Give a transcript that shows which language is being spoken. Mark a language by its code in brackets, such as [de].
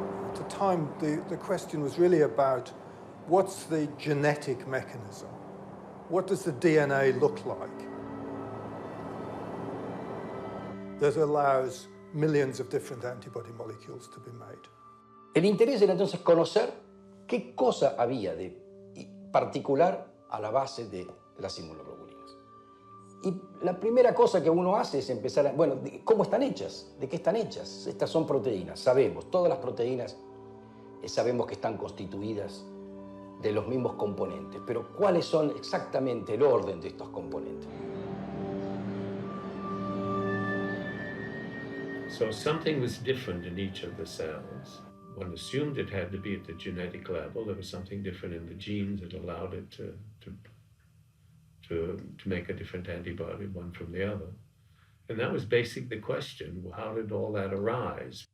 [en] At the time, the question was really about what's the genetic mechanism? What does the DNA look like that allows millions of different antibody molecules to be made? [es] El interés era entonces conocer qué cosa había de particular a la base de las inmunoglobulinas. Y la primera cosa que uno hace es empezar a... Bueno, ¿cómo están hechas? ¿De qué están hechas? Estas son proteínas, sabemos. Todas las proteínas sabemos que están constituidas de los mismos componentes. Pero ¿cuáles son exactamente el orden de estos componentes? [en] So something was different in each of the cells. One assumed it had to be at the genetic level. There was something different in the genes that allowed it to make a different antibody, one from the other. And that was basically the question, how did all that arise?